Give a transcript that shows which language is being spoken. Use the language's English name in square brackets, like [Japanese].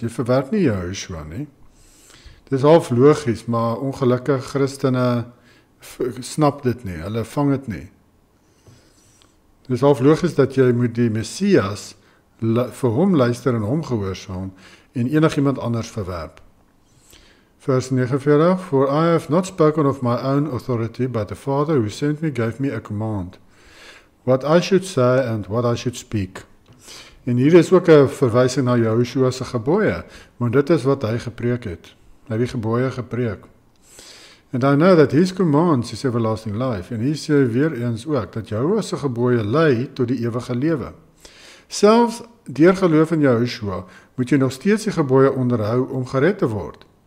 [Afrikaans] Jy verwerp nie Jehoshua nie. Dit is half logies, maar ongelukkig Christene snap dit nie, hulle vang dit nie. Dit is half logies dat jy moet die Messias vir hom luister en hom gehoorsaam en enigiemand anders verwerp. Vers 49, [English] For I have not spoken of my own authority, but the Father who sent me gave me a command. What I should say and what I should speak. [Afrikaans] En hier is ook 'n verwysing na Jehoshua se gebooie, want dit is wat hy gepreek het. Hy het die gebooie gepreek. [English] And I know that his commands is everlasting life. [Afrikaans] En hier sê weer eens ook, dat Jehoshua se gebooie lei tot die ewige lewe. Selfs deur geloof in Jehoshua, moet jy nog steeds die gebooie onderhou om gered te word.